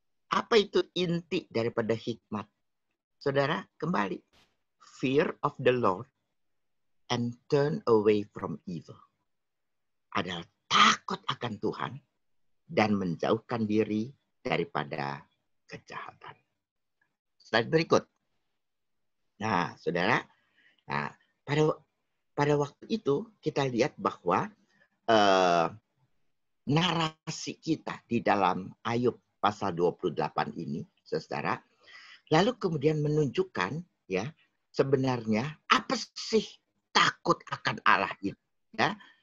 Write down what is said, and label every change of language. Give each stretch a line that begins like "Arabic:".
Indonesian: Apa itu inti daripada hikmat? Saudara, kembali.
English: Fear of the Lord and turn away from evil.
Indonesian: Adalah takut akan Tuhan dan menjauhkan diri daripada kejahatan. Slide berikut. Nah, saudara, pada waktu itu kita lihat bahwa narasi kita di dalam Ayub pasal 28 ini, saudara, lalu kemudian menunjukkan ya sebenarnya apa sih takut akan Allah itu, ya.